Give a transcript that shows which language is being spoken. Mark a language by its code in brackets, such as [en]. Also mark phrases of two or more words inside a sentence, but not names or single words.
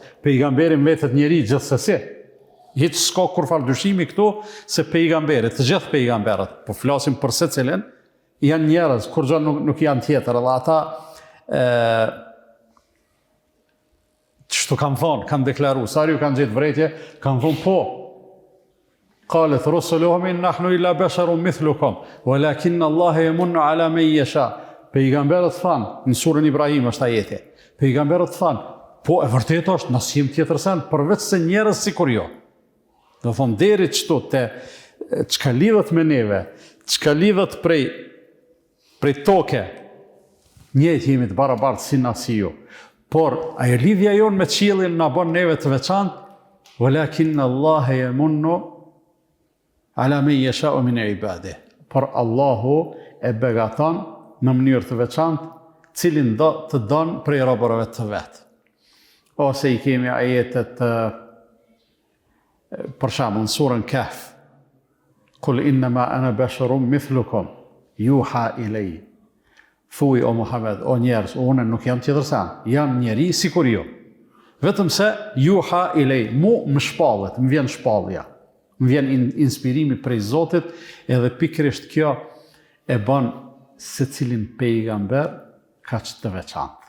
[sq] Pejgamberi mbetet njeri gjithsesi. Hiç s'ka kurfar dyshimi këtu se pejgamberit, të gjithë pejgamberët, po flasim për secilin, janë njerëz, kur gjë nuk janë tjetër, edhe ata çto kanë thonë, kanë deklaruar, sa ju kanë gjetë vrejtje, kanë thonë po. [ar] قالت رسلهم نحن إلا بشر مثلكم ولكن الله يمن على من يشاء. [sq] Pejgamberët thanë, në surën Ibrahim është ajeti. Pejgamberët thanë, po e vërtetë është, na sim tjetër sen, përveç se njerëz sikur jo. Do thonë deri çto te çka lidhet me neve, çka lidhet prej toke, njëjtë jemi të barabartë si na si ju. Por ajo lidhja jonë me qiellin na bën neve të veçantë, [ar] ولكن الله يمن على من يشاء من عباده. [sq] Por Allahu e begaton në mënyrë të veçantë, cilin do të don prej robërave të vet. Ose i kemi ajetet për shembull në surën Kahf. [ar] قل إنما أنا بشر مثلكم يوحى إلي. [sq] Thuaj o Muhammed, o njerëz, unë nuk jam tjetër se jam njeri sikur ju. Vetëm se [ar] يوحى إلي, [sq] mu më shpallet, më vjen shpallja. Më vjen inspirimi prej Zotit, edhe pikërisht kjo e bën secilin pejgamber kaq të veçantë.